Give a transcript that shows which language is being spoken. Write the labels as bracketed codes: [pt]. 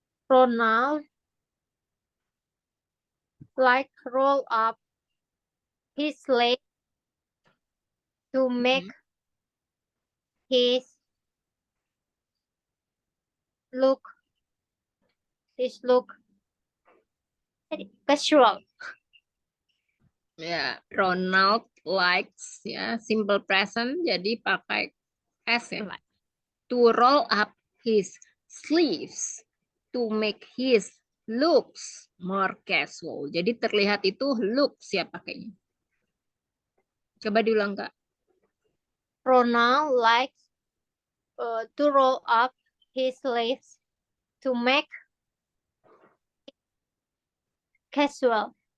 [en] Ronald roll up his sleeves to make his look casual. [id] Ya, [en] Ronald likes [id] ya simple present jadi pakai S ya. [en] To roll up his sleeves to make his looks more casual. [id] Jadi terlihat itu looks ya pakainya. Coba diulang Kak. [en] Ronald likes to roll up his sleeves to make casual.